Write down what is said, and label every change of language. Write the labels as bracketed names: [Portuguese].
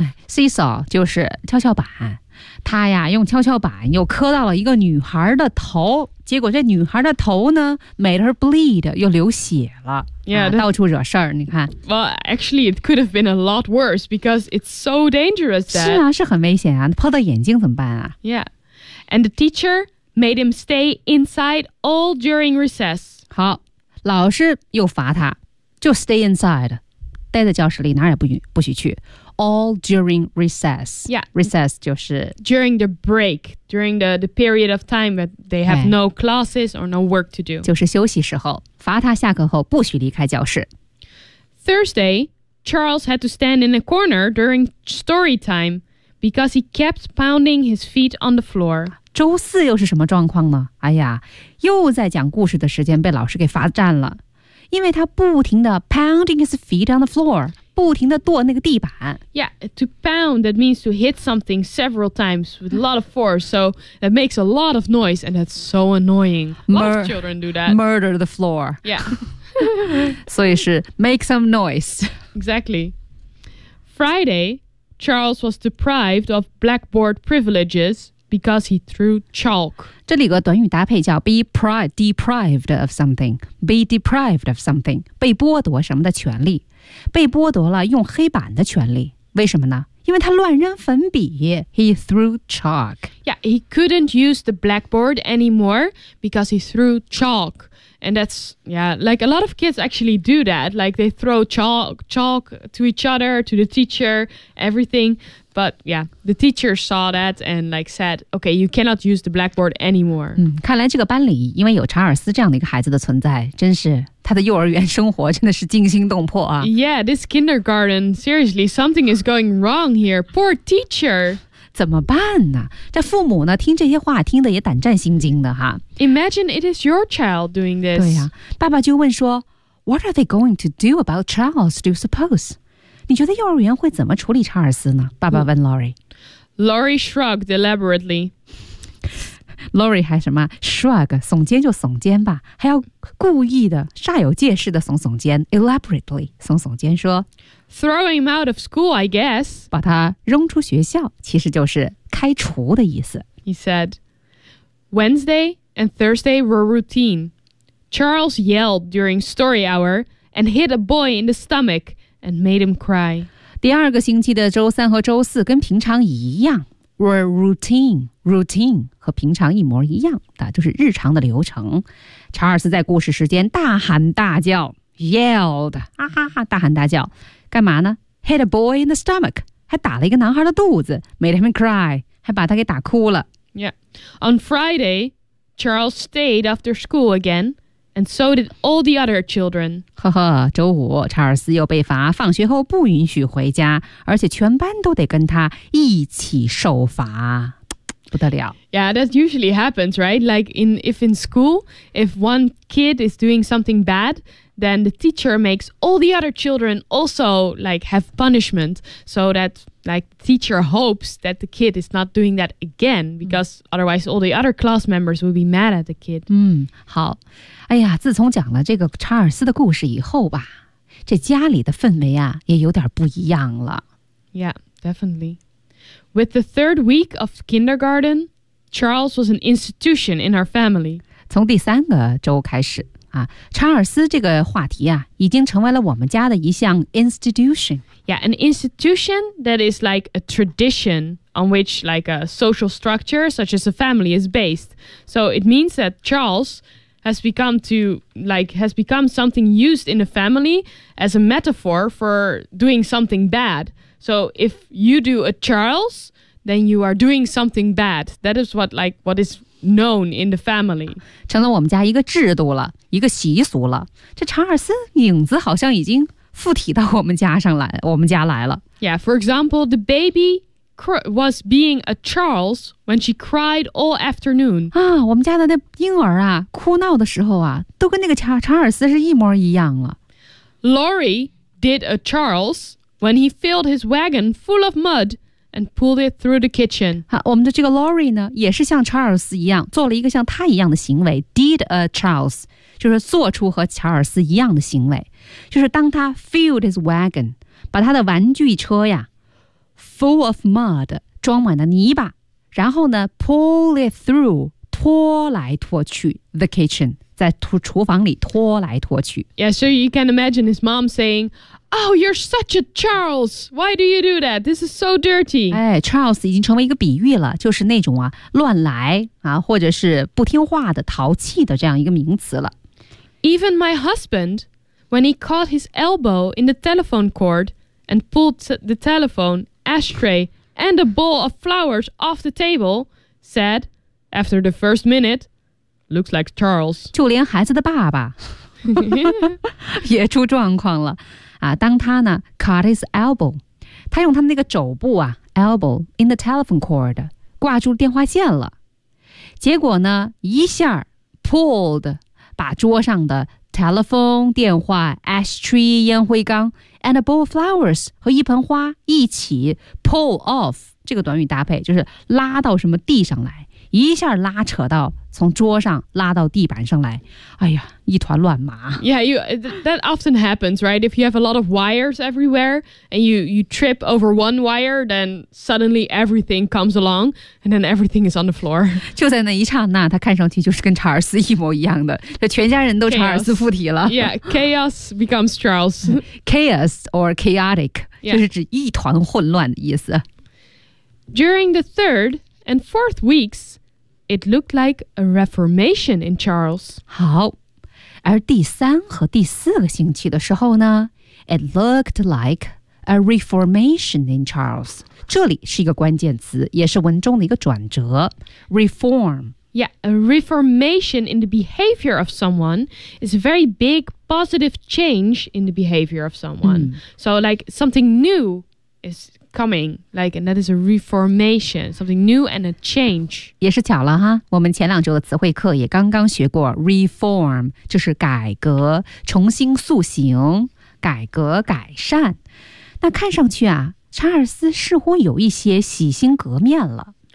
[Chinese] 哎、seesaw 就是跷跷板，他呀用跷跷板又磕到了一个女孩的头，结果这女孩的头呢 [English] made her bleed, [Chinese] 又流血了， [English] yeah,、 [Chinese] 到处惹事儿。你看 [English] ，Well, actually, it could have been a lot worse because it's so dangerous. That, [Chinese] 是啊，是很危险啊，泼到眼睛怎么办啊 [English] ？Yeah, and the teacher made him stay inside all during recess. [Chinese] 好，老师又罚他，就 [English] stay inside, [Chinese] 待在教室里，哪儿也不许去。 [English] All during recess. Yeah. [Chinese] Recess 就是 [English] during the break, during the period of time that they have、哎、no classes or no work to do. [Chinese] 就是休息时候，罚他下课后不许离开教室。 [English] Thursday, Charles had to stand in a corner during story time because he kept pounding his feet on the floor. [Chinese] 周四又是什么状况呢？哎呀，又在讲故事的时间被老师给罚站了，因为他不停地 [English] pounding his feet on the floor. [Chinese] 不停地跺那个地板。 [English] Yeah, to pound, that means to hit something several times with a lot of force, so that makes a lot of noise, and that's so annoying. A lot of children do that. Murder the floor. Yeah. [Chinese] 所以是 [English] make some noise. Exactly. Friday, Charles was deprived of blackboard privileges because he threw chalk. [Chinese] 这里有个短语搭配叫 [English] be deprived of something. Be deprived of something. [Chinese] 被剥夺什么的权利。被剥夺了用黑板的权利，为什么呢？因为他乱扔粉笔。 [English] He threw chalk. Yeah, he couldn't use the blackboard anymore because he threw chalk. And that's, yeah, like a lot of kids actually do that. Like they throw chalk to each other, to the teacher, everything. But yeah, the teacher saw that and like said, okay, you cannot use the blackboard anymore. [Chinese] 嗯，看来这个班里因为有查尔斯这样的一个孩子的存在，真是。他的幼儿园生活真的是惊心动魄啊。 [English] Yeah, this kindergarten, seriously, something is going wrong here. Poor teacher. [Chinese] 怎么办呢？这父母呢，听这些话听得也胆战心惊的哈。 [English] Imagine it is your child doing this. [Chinese] 对呀，爸爸就问说 [English] What are they going to do about Charles, do you suppose? [Chinese] 你觉得幼儿园会怎么处理查尔斯呢？爸爸问 Lori. [English] Lori shrugged elaborately. [Chinese] Lori 还什么 shrug 耸肩就耸肩吧，还要故意的煞有介事的耸耸肩 elaborately 耸耸肩说 [English] throw him out of school I guess [Chinese] 把他扔出学校，其实就是开除的意思。 [English] He said Wednesday and Thursday were routine. Charles yelled during story hour and hit a boy in the stomach and made him cry. [Chinese] 第二个星期的周三和周四跟平常一样 [English] were routine [Chinese] 和平常一模一样的，就是日常的流程。查尔斯在故事时间大喊大叫 yelled 啊哈哈，大喊大叫干嘛呢？ [English] hit a boy in the stomach， [Chinese] 还打了一个男孩的肚子， [English] made him cry， [Chinese] 还把他给打哭了。 [English] Yeah， on Friday Charles stayed after school again and so did all the other children。 [Chinese] 呵呵，周五查尔斯又被罚放学后不允许回家，而且全班都得跟他一起受罚，不得了。 [English] Yeah, that usually happens, right? Like if in school, if one kid is doing something bad, then the teacher makes all the other children also like have punishment so that like the teacher hopes that the kid is not doing that again because otherwise all the other class members will be mad at the kid. [Chinese] 嗯，好。哎呀，自从讲了这个查尔斯的故事以后吧，这家里的氛围啊也有点不一样了。 [English] Yeah, definitely. With the third week of kindergarten, Charles was an institution in our family. [Chinese] 从第三个周开始啊，查尔斯这个话题啊，已经成为了我们家的一项 institution. [English] Yeah, an institution that is like a tradition on which like a social structure such as a family is based. So it means that Charles has become something used in the family as a metaphor for doing something bad.So if you do a Charles, then you are doing something bad. That is what, like, what is known in the family. [Chinese] 成了我们家一个制度了，一个习俗了。这查尔斯影子好像已经附体到我们家上来，我们家来了。 [English] Yeah, for example, the baby was being a Charles when she cried all afternoon. [Chinese] 啊，我们家的那婴儿啊，哭闹的时候啊，都跟那个查尔斯是一模一样了。 [English] Lori did a Charles when he filled his wagon full of mud and pulled it through the kitchen. [Chinese] 啊，我们的这个 Lori 呢，也是像查尔斯一样，做了一个像他一样的行为。 Did a Charles 就是做出和查尔斯一样的行为，就是当他 [English] filled his wagon [Chinese] 把他的玩具车呀。 [English] Full of mud, [Chinese] 装满了泥巴，然后呢 [English] pull it through, [Chinese] 拖来拖去 [English] the kitchen, [Chinese] 在厨房里拖来拖去。 [English] Yeah, so you can imagine his mom saying, Oh, you're such a Charles, why do you do that? This is so dirty. [Chinese] 哎 ,Charles 已经成为一个比喻了，就是那种啊乱来啊或者是不听话的淘气的这样一个名词了。 [English] Even my husband, when he caught his elbow in the telephone cord and pulled the telephone,ashtray and a bowl of flowers off the table said after the first minute looks like Charles [Chinese] 就连孩子的爸爸也出状况了、啊、当他呢 [English] caught his elbow [Chinese] 他用他那个肘部啊 elbow [English] in the telephone cord [Chinese] 挂住电话线了结果呢一下 pulled 把桌上的 telephone 电话 ashtray 烟灰缸 [English] And a bowl of flowers [Chinese] 和一盆花一起 pull off 这个短语搭配就是拉到什么地上来一下拉扯到从桌上拉到地板上来哎呀一团乱麻 [English] Yeah, that often happens, right? If you have a lot of wires everywhere and you trip over one wire then suddenly everything comes along and then everything is on the floor [Chinese] 就在那一刹那他看上去就是跟查尔斯一模一样的全家人都查尔斯附体了 [English] chaos. Yeah, chaos becomes Charles Chaos or chaotic、yeah. [Chinese] 就是指一团混乱的意思 [English] During the third and fourth weeks,It looked like a reformation in Charles. [Chinese] 好，而第三和第四个星期的时候呢 ， [English] It looked like a reformation in Charles. [Chinese] 这里是一个关键词，也是文中的一个转折。 [English] Reform. Yeah, a reformation in the behavior of someone is a very big positive change in the behavior of someone.、Mm. So, like something new is. Coming, like, and that is a reformation, something new and a change. [Chinese] 也是巧了哈，我们前两周的词汇课也刚刚学过 reform, 就是改革、重新塑形、改革、改善。那看上去啊，查尔斯似乎有一些洗心革面了。